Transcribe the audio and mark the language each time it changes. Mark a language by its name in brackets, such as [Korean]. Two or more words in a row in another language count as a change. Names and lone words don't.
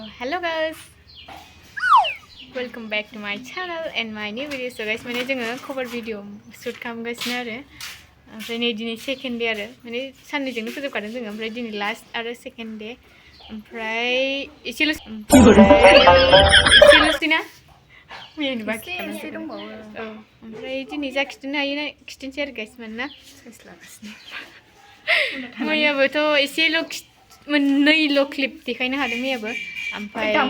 [English] Hello guys, welcome back to my channel and my new video. So guys, [Bodo] माने जोङो [English] cover video shoot [Bodo] खालामगासिनो आरो ओमफ्राय नै दिनै [English] second day [Bodo] आरो माने साननैजोंनो फोजोबखादों जोङो ओमफ्राय दिनै last आरो [English] second day [Bodo] ओमफ्राय एसेल'सैना मैयानि बाखि एसे दंबावो औ ओमफ्राय दिनै जा खिथिनो हायो ना खिथिनोसै आरो गाइस मानोना साइज लागासिनो मैयाबोथ' एसेल' मोननैल' क्लिप देखायनो हादों मैयाबो ओमफ्राय